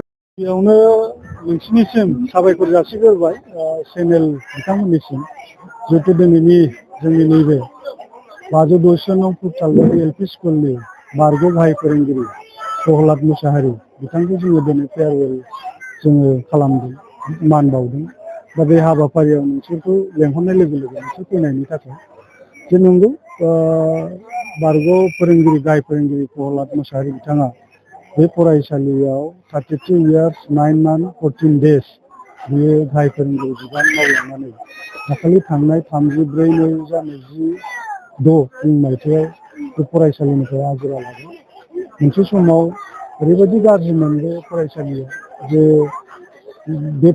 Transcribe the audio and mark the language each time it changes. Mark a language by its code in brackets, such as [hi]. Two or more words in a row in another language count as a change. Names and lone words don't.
[brx] बेयावनो नोंसिनिसिम साबायखर जासिग्रोबाय चेनेल बिथांमोननिसिम जिहेतु दिनैनि जोंनि नैबे 510 नं सालबारि LP स्कुलनि बारग' गाहाय फोरोंगिरि प्रहलाद मुसाहारि बिथांखौ जोङो दिनै फेयारवेल जोङो खालामदों मान बावदों दा बे हाबाफारियाव नोंसोरखौ लेंहरनाय लोगो लोगो नोंसोर फैनायनि थाखाय जे नंगौ बारग' फोरोंगिरि गाहाय फोरोंगिरि प्रहलाद मुसाहारि बिथाङा बे फरायसालियाव [en] 32 years 9 months 14 days [brx] बियो गाहाय फोरोंगिरि बिबान मावलांनानै दाखालि थांनाय 34/2026 मायथाइयाव बे फरायसालिनिफ्राय आजिरा लादों मोनसे समाव ओरैबायदि गाज्रिमोन बे फरायसालिया जे बे